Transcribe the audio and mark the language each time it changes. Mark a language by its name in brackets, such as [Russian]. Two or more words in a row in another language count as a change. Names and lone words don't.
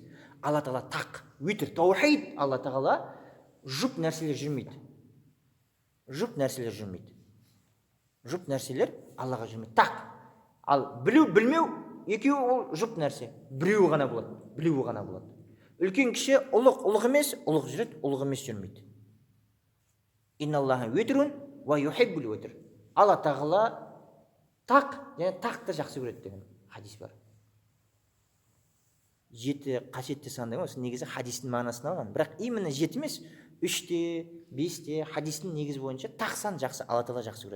[Kazakh] Алла тағала тақ, өтір, таухид. Алла тағала жұп нәрселер жүрмейді. Жұп нәрселер жүрмейді. Жұп нәрселер Аллаға жүрмейді. Тақ. Ал білу, білмеу, екеуі ол жұп нәрсе. Біреуі ғана болады. Білуі ғана болады. Үлкен кіші, ұлық емес, ұлық жүреді, ұлық емес жүрмейді. [Arabic] إن الله وتر ويحب الوتر. [Kazakh] Алла тағала тақ, және тақты жақсы көреді деген хадис бар. 7 қасиетті сандай осы негізі хадистің мағынасын алған. Бірақ именно 7 емес, 3-те, 5-те хадистің негізі бойынша тақ сан жақсы, Алла тағала жақсы көреді.